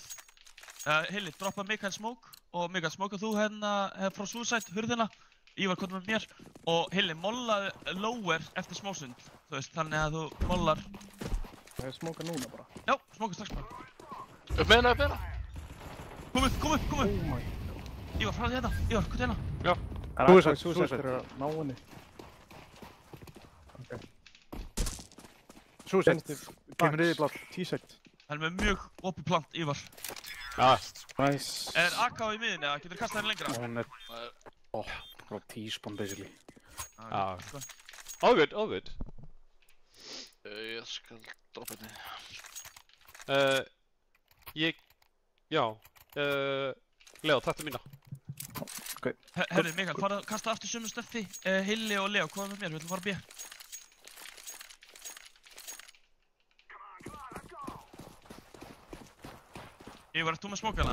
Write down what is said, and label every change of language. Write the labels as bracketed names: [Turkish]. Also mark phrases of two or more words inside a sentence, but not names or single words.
[Icelandic] Hilli, droppa Mikael smoke. Og Mikael, smokað þú hérna frá Suicide, hurðina. Ívar kom með mér. Og Hilli, mollaði lower eftir smásund. Þú veist, þannig að þú mollar... Það er smókað núna bara. Já, smókað strax bara. Upp með hana, upp með hana! Kom upp! [English] Oh my god. [Icelandic] Ívar, frá því hérna. Ívar, hvað er hérna? Já. Suicide er að ná henni. Ok. Suicide. Kemur niður blár. T-sect. Það er með mjög opið plant, Ívar. Já. Nice. Er AK í miðinni eða getur kastað henni lengra? Hún er... bara T-spawn basically. Já. [English] All good, all good. [Icelandic] Ég skal droppa henni. Já. Leo, taktu mína. Ok. Herri, Mikael, fara að kasta aftur sömu stöffi. Hilli og Leo, hvað með mér? Við ætlum að fara B. Ívar, ert þú með smókana?